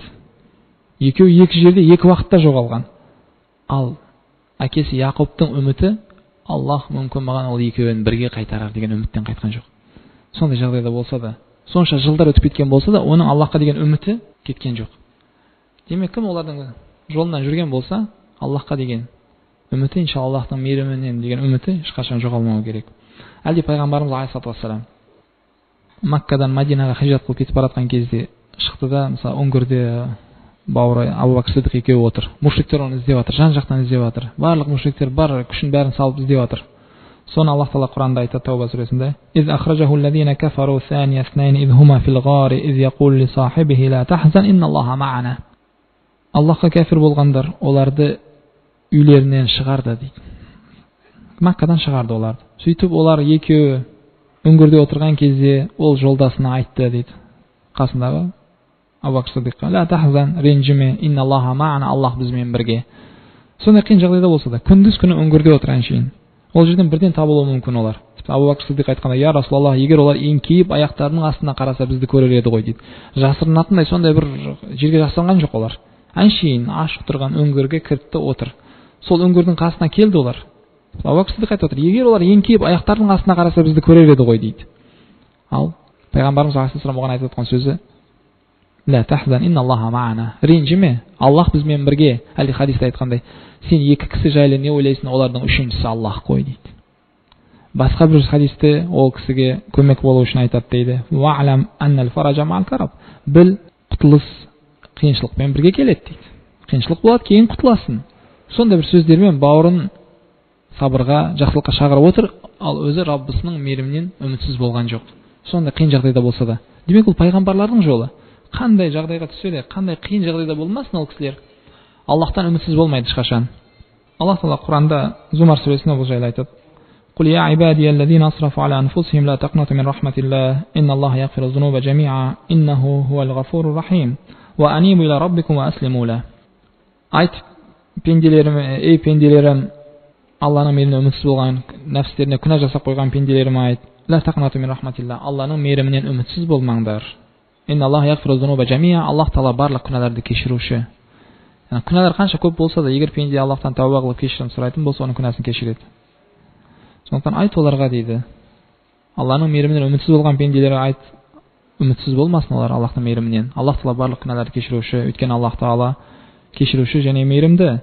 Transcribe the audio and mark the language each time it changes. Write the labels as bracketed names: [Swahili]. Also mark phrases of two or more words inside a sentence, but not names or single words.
[Kazakh] Екеуі екі жерде екі уақытта жоғалған. Ал әкесі Яқубтың үміті: Аллах мүмкін маған ол екеуін бірге қайтарар деген үміттен қайтқан жоқ. Сондай жағдайда болса да, сонша жылдар өтіп кеткен болса да, оның Аллахқа деген үміті кеткен жоқ. Демек, кім олардың жолынан жүрген болса, Аллахқа деген үміті, иншалла Аллахтың мейірімінен деген үміті ешқашан жоғалмауы керек. Әлде пайғамбарымыз [Arabic] عليه الصلاة والسلام [Kazakh] Маккадан Мадинаға хижрат қылып кетіп баратқан кезде шықты да, мысалы, үңгірде бауыры Абу Бәкір Сиддиқ екеуі отыр. Мушриктер оны іздеп жатыр, жан жақтан іздеп жатыр. Барлық мушриктер бар күшін бәрін салып іздеп жатыр. Соны Аллах Таала Құранда айтады Тауба сүресінде: [Arabic] "إذ أخرجه الذين كفروا ثاني اثنين إذ هما في الغار إذ يقول لصاحبه لا تحزن إن الله معنا." [Kazakh] Аллахқа кәфир болғандар оларды үйлерінен шығарды дейді. Маккадан шығарды оларды. Сөйтіп олар екеуі үңгірде отырған кезде ол жолдасына айтты дейді. Қасындағы Абу Бакр Сиддиққа: [Arabic] "لا تحزن, [Kazakh] ренжіме, [Arabic] إن الله معنا, [Kazakh] Аллах бізбен бірге." Сондай қиын жағдайда болса да, күндіз күні үңгірде отырған шейін ол жерден бірден табылуы мүмкін олар. Абу Бакр Сиддиқ айтқанда: [Arabic] "يا رسول الله, [Kazakh] егер олар еңкейіп аяқтарының астына қараса бізді көрер еді ғой" дейді. Жасырынатындай сондай бір жерге жасырынған жоқ олар. Әншейін ашық тұрған үңгірге кірді отыр. Сол үңгірдің қасына келді олар. Абу Бакр Сиддиқ айтып отыр: "Егер олар еңкейіп аяқтарының астына қараса бізді көрер еді ғой" дейді. Ал пайғамбарымыз алейхиссалам оған айтып отқан сөзі: [Arabic] "لا تحزن، إن الله معنا", [Kazakh] ренжіме, Аллах бізбен бірге. Әлде хадисте айтқандай: "Сен екі кісі жайлы не ойлайсың, олардың үшіншісі Аллах қой" дейді. Басқа бір хадисте ол кісіге көмек болу үшін айтады дейді: [Arabic] "واعلم أن الفرج مع الكرب", [Kazakh] біл, құтылыс қиыншылықпен бірге келеді дейді. Қиыншылық болады, кейін құтыласың. Сондай бір сөздермен бауырын сабырға, жақсылыққа шақырып отыр, ал өзі Раббысының мейірімінен үмітсіз болған жоқ. Сондай қиын жағдайда болса да. Демек ол пайғамбарлардың жолы. Қандай жағдайға түссе де, қандай қиын жағдайда болмасын ол кісілер, Аллахтан үмітсіз болмайды ешқашан. Аллах Таала Құранда Зумар сүресінде бұл жайлы айтады: [Arabic] "قل يا عبادي الذين أسرفوا على أنفسهم لا تقنطوا من رحمة الله، إن الله يغفر الذنوب جميعا، إنه هو الغفور الرحيم، وأنيبوا إلى ربكم وأسلموا له." [Kazakh] Айт, пенделерім, ей пенделерім, Алланың мейірімінен үмітсіз болған, нәпстеріне күнә жасап қойған пенделерім, айт: [Arabic] "لا تقنطوا من رحمة الله", [Kazakh] Алланың мейірімінен үмітсіз болмаңдар. [Arabic] إن الله يغفر الذنوب جميعا, [Kazakh] Аллах Таала барлық күнәларды кешіруші. Күнәлар қанша көп болса да, егер пенде Аллахтан тәуба қылып кешірім сұрайтын болса, оның күнәсін кешіреді. Сондықтан айт оларға дейді, Алланың мейірімінен үмітсіз болған пенделер айт, үмітсіз болмасын олар Аллахтың мейірімінен. Аллах Таала барлық күнәларды кешіруші, өйткені Аллах Таала кешіруші және мейірімді.